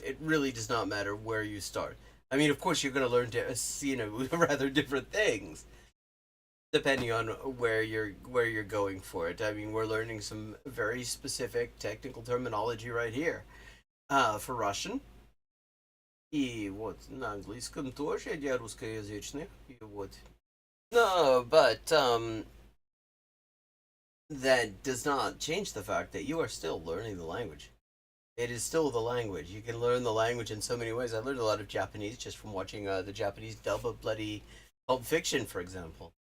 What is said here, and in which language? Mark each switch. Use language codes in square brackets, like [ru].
[en] It really does not matter where you start. I mean, of course, you're going to learn rather different things depending on where you're going for it. I mean, we're learning some very specific technical terminology right here for Russian. [ru] И вот на английском тоже для русскоязычных. И вот. [en] No, but that does not change the fact that you are still learning the language. It is still the language. You can learn the language in so many ways. I learned a lot of Japanese just from watching the Japanese dub of bloody Pulp Fiction, for example.